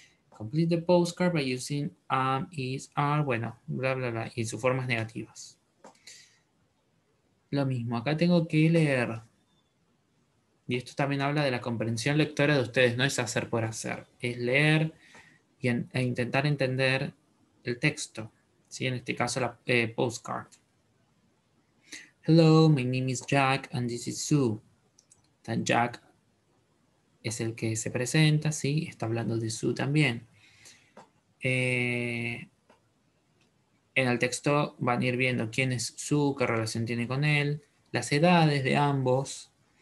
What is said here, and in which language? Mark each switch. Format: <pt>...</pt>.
<en>Complete the postcard by using am, is, are,</en> <es>bueno, bla, bla, bla, y sus formas negativas. Lo mismo, acá tengo que leer. Y esto también habla de la comprensión lectora de ustedes, no es hacer por hacer, es leer e intentar entender el texto. ¿Sí? En este caso, la postcard.</es> <en>Hello, my name is Jack and this is Sue.</en> <es>Jack es el que se presenta, ¿sí? Está hablando de Sue también. En el texto van a ir viendo quién es Sue, qué relación tiene con él, las edades de ambos.</es>